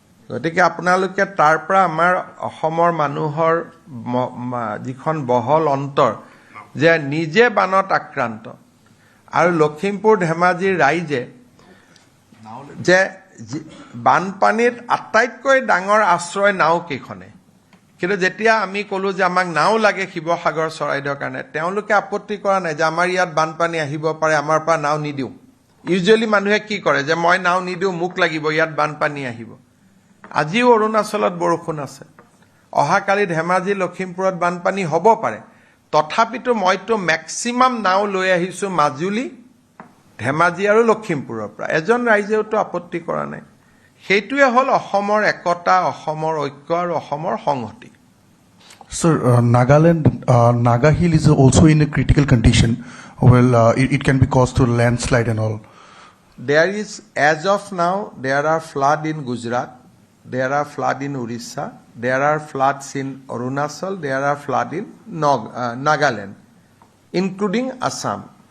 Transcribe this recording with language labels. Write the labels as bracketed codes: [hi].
[as] গতিকে আপোনালোকে তাৰ পৰা আমাৰ অসমৰ মানুহৰ যিখন বহল অন্তৰ যে নিজে বানত আক্ৰান্ত, আৰু লখিমপুৰ ধেমাজিৰ ৰাইজে যে বানপানীত আটাইতকৈ ডাঙৰ আশ্ৰয় নাও কেইখনে, কিন্তু যেতিয়া আমি ক'লোঁ যে আমাক নাও লাগে শিৱসাগৰ চৰাইদেউৰ কাৰণে, তেওঁলোকে আপত্তি কৰা নাই যে আমাৰ ইয়াত বানপানী আহিব পাৰে, আমাৰ পৰা নাও নিদিওঁ। ইউজুৱেলি মানুহে কি কৰে যে মই নাও নিদিওঁ, মোক লাগিব, ইয়াত বানপানী আহিব। আজিও অৰুণাচলত বৰষুণ আছে, অহাকালি ধেমাজি লখিমপুৰত বানপানী হ'ব পাৰে, তথাপিতো মইতো মেক্সিমাম নাও লৈ আহিছোঁ মাজুলী, ধেমাজি আৰু লখিমপুৰৰ পৰা। এজন ৰাইজেওতো আপত্তি কৰা নাই। সেইটোৱে হ'ল অসমৰ একতা, অসমৰ ঐক্য আৰু অসমৰ সংহতি। [en] Sir, Nagaland, Naga Hill is also in a critical condition. Well, it can be caused to landslide and all. There is, as of now, there are flood in Gujarat, there are flood in Orissa, there are floods in Arunachal, there are flood in Nagaland, including Assam.